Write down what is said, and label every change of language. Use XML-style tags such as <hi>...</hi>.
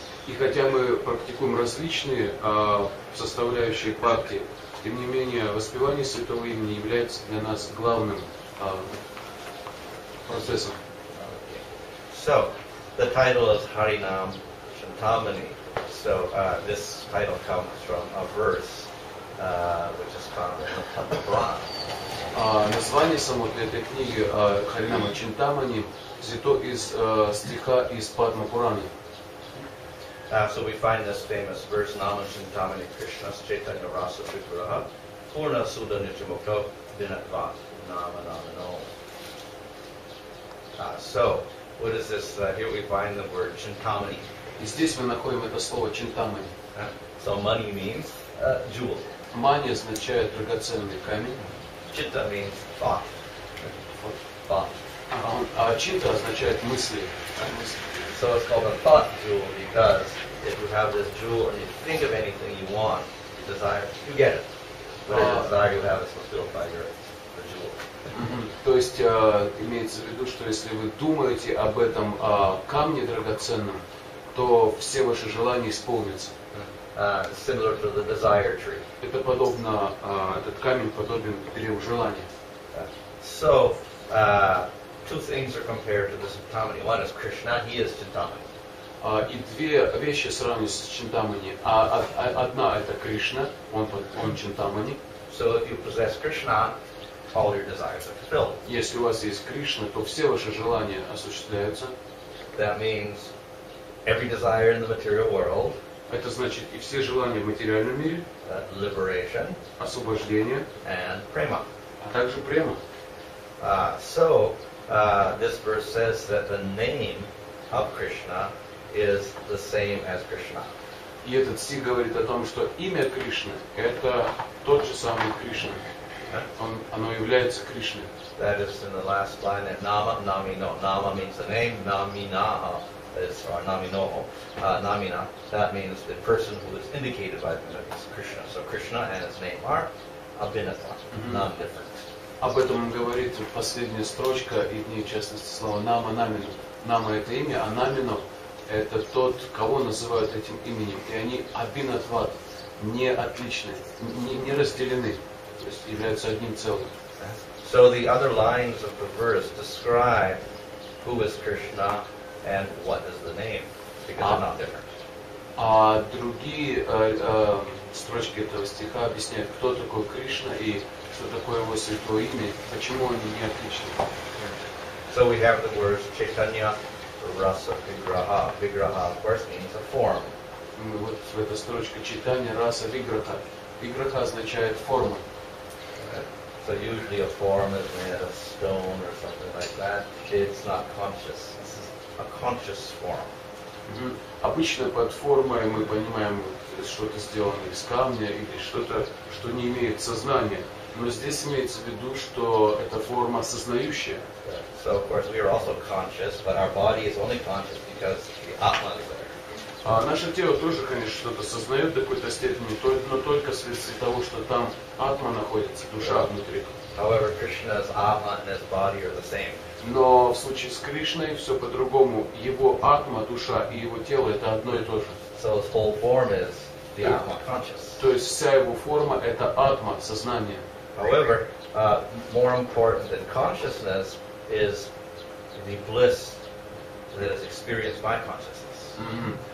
<ru>И хотя мы практикуем различные составляющие бхакти, тем не менее воспевание святого имени является для нас главным процессом.</ru> <en>So, the title is Harinam Chintamani. So, this title comes from a verse which is found in the Padma Purana.</en> <ru>Название самой этой книги Харинама Чинтамани взято из стиха из Падма Пураны.</ru> <en>So we find this famous verse,</en> <sa>Nama Chintamani Krishna Chaitanya Rasa Tripuraha Purna Sudha Nityamukto Vinatvat Nama Namano.</sa> <en>So, what is this? Here we find the word Chintamani.</en> <ru>И здесь мы находим это слово Чинтамани.</ru> <en>So money means jewel.</en> <ru>Мани означает драгоценный камень.</ru> <en>Chitta means thought. Thought.</en> <ru>А чинта означает мысли.</ru> <en>So it's called a thought jewel because if you have this jewel and you think of anything you want, you desire, you get it. Whatever desire you have is fulfilled by the jewel.</en> <ru>То есть имеется в виду, что если вы думаете об этом камне драгоценном, то все ваши желания исполнятся.</ru> <en>similar to the desire tree.</en> <ru>Это подобно, этот камень подобен древу желания.</ru> <en>So, two things are compared to this Chintamani. One is Krishna, he is Chintamani.</en> <ru>И две вещи сравниваются с Чинтамани. Одна это Кришна, он Чинтамани.</ru> <en>So if you possess Krishna, all your desires are fulfilled.</en> <ru>Если у вас есть Кришна, то все ваши желания осуществляются.</ru> <en>That means every desire in the material world,</en> <ru>Это значит и все желания в материальном мире,</ru> <en>liberation,</en> <ru>освобождение,</ru> <en>and prema.</en> <ru>а также према.</ru> <en>So this verse says that the name of Krishna is the same as Krishna.</en> <ru>И этот стих говорит о том, что имя Кришны – это тот же самый Кришна. Оно является Кришной.</ru> <en>That is in the last line, Nama, Namino. Nama means the name, Namina is, or Namino, Namina. That means the person who is indicated by the name is Krishna. So Krishna and his name are abhinata, non-different.</en> <ru>Об этом говорит последняя строчка, и в ней, в частности, слово «нама», «намину». «Нама» – это имя, а «намино» – это тот, кого называют этим именем. И они абинатват, не отличны, не разделены, то есть являются одним целым.</ru> <en>So the other lines of the verse describe who is Krishna and what is the name, because they're not different.</en> <ru>А другие строчки этого стиха объясняют, кто такой Кришна и что такое его святое имя, почему они не отличны.</ru> <en>So we have the words Chaitanya, Rasa, Vigraha. Vigraha, of course, means a form.</en> <ru>Вот в этой строчке читания раса виграха. Виграха означает форма.</ru> <en>So usually a form is made of stone or something like that. It's not conscious. This is a conscious form.</en> <ru>Обычно под формой мы понимаем что-то сделано из камня или что-то, что не имеет сознания. Но здесь имеется в виду, что это форма сознающая.</ru> <en>So of course we are also conscious, but our body is only conscious because the Atma is there.</en> <ru>Наше тело тоже, конечно, что-то сознает до какой-то степени, но только вследствие того, что там атма находится, душа внутри.</ru> <en>However, Krishna's Atma and his body are the same.</en> <ru>Но в случае с Кришной все по-другому. Его атма, душа и его тело это одно и то же.</ru> <en>So his whole form is the Atma conscious.</en> <ru>То есть вся его форма это атма, сознание.</ru> <en>However, more important than consciousness is the bliss that is experienced by consciousness.</en>